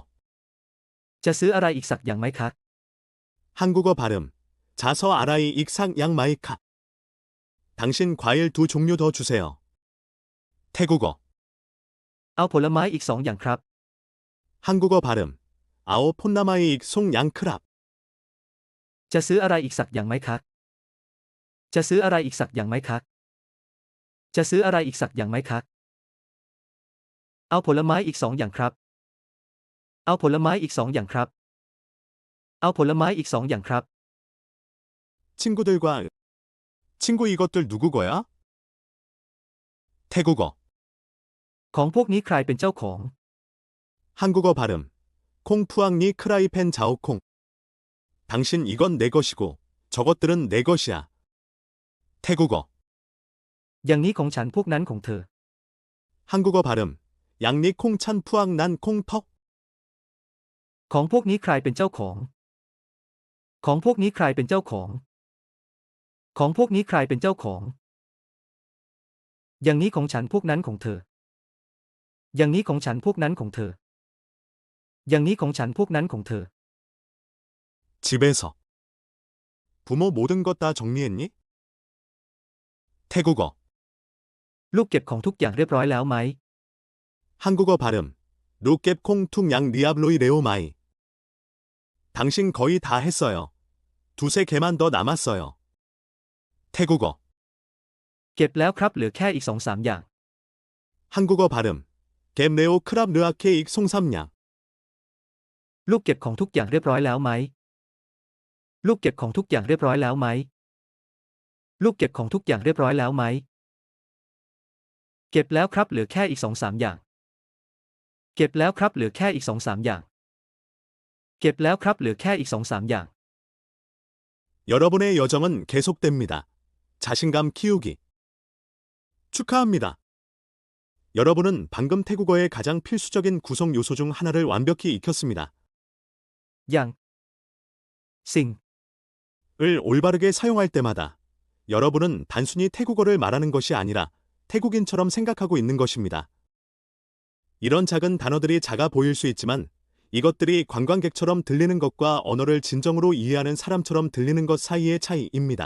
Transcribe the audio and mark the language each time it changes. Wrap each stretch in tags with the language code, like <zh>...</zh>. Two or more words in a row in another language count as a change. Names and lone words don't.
<th>จะซื้ออะไรอีกสักอย่างไหมคะ</th> <ko>한국어 발음.</ko> <th>จะซื้ออะไรอีกสักอย่างไหมคะ.</th> <ko>당신 과일 2종류 더 주세요. 태국어.</ko> <th>เอาผลไม้อีก2 อย่างครับ</th> <ko>한국어 발음.</ko> <th>เอาผลไม้อีกสองอย่างครับ. จะซื้ออะไรอีกสักอย่างไหมคะ จะซื้ออะไรอีกสักอย่างไหมคะ จะซื้ออะไรอีกสักอย่างไหมคะ เอาผลไม้อีก2 อย่างครับ เอาผลไม้อีก2 อย่างครับ เอาผลไม้อีก2 อย่างครับ</th> <ko>친구들과 친구 이것들 누구 거야? 태국어.</ko> <th>ของพวกนี้ใครเป็นเจ้าของ</th> <ko>한국어 발음.</ko> <th>ของพวกนี้ใครเป็นเจ้าของ.</th> <ko>당신 이건 내 것이고 저것들은 내 것이야. 태국어.</ko> <th>อย่างนี้ของฉันพวกนั้นของเธอ</th> <ko>한국어 발음.</ko> <th>อย่างนี้ของฉันพวกนั้นของเธอ. ของพวกนี้ใครเป็นเจ้าของ ของพวกนี้ใครเป็นเจ้าของ ของพวกนี้ใครเป็นเจ้าของ อย่างนี้ของฉันพวกนั้นของเธอ อย่างนี้ของฉันพวกนั้นของเธอ อย่างนี้ของฉันพวกนั้นของเธอ</th> <ko>집에서. 부모 모든 것 다 정리했니? 태국어.</ko> <th>ลูกเก็บของทุกอย่างเรียบร้อยแล้วไหม</th> <ko>한국어 발음.</ko> <th>ลูกเก็บของทุกอย่างเรียบร้อยแล้วไหม.</th> <ko>당신 거의 다 했어요. 두세 개만 더 남았어요. 태국어.</ko> <th>เก็บแล้วครับเหลือแค่อีก2-3 อย่าง</th> <ko>한국어 발음.</ko> <th>เก็บแล้วครับเหลือแค่อีกสองสามอย่าง. ลูกเก็บของทุกอย่างเรียบร้อยแล้วไหม ลูกเก็บของทุกอย่างเรียบร้อยแล้วไหม ลูกเก็บของทุกอย่างเรียบร้อยแล้วไหม เก็บแล้วครับเหลือแค่อีก2-3 อย่าง เก็บแล้วครับเหลือแค่อีก2-3 อย่าง เก็บแล้วครับเหลือแค่อีก2-3 อย่าง</th> <ko>여러분의 여정은 계속됩니다. 자신감 키우기. 축하합니다. 여러분은 방금 태국어의 가장 필수적인 구성 요소 중 하나를 완벽히 익혔습니다.</ko> <th>อย่าง สิ่ง</th> <ko>을 올바르게 사용할 때마다 여러분은 단순히 태국어를 말하는 것이 아니라 태국인처럼 생각하고 있는 것입니다. 이런 작은 단어들이 작아 보일 수 있지만 이것들이 관광객처럼 들리는 것과 언어를 진정으로 이해하는 사람처럼 들리는 것 사이의 차이입니다.</ko>